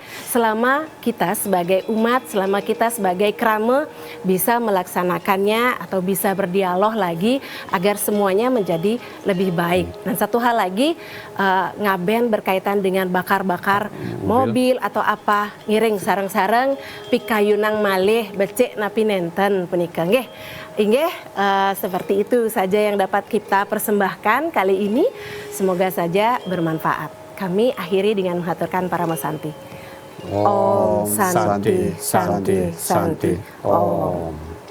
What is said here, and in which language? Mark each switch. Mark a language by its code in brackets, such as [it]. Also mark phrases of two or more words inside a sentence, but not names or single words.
[id] Selama kita sebagai umat, selama kita sebagai krama bisa melaksanakannya atau bisa berdialog lagi agar semuanya menjadi lebih baik. Dan satu hal lagi, ngaben berkaitan dengan bakar-bakar mobil atau apa, [ban] ngiring sareng-sareng pikayunang malih becek napi nenten punika nggih. [id] Inggih, seperti itu saja yang dapat kita persembahkan kali ini. Semoga saja bermanfaat. Kami akhiri dengan menghaturkan para masanti. [sa] ओम् शान्ति शान्ति शान्ति ओम्.